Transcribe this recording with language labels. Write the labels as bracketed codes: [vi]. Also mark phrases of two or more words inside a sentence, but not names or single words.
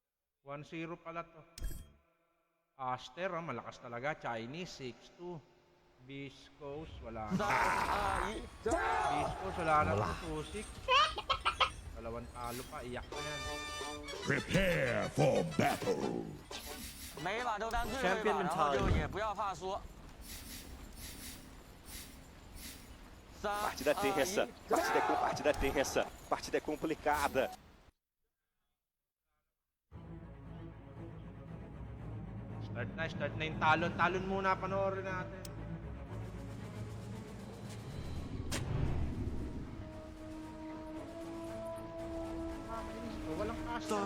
[tl] 1-0 pala to. Aster, malakas talaga. Chinese, 6-2. Viscos, wala na. Viscos, wala na. Tusik. Dalawang talo pa, iyak na yan. [en] Prepare for battle. [zh] 每一把都当最后一把，然后就也不要怕输。 [es] Partida tensa, partida tensa, partida complicada. [tl] Start na yung talon. Talon muna, panoorin natin. Walang caster.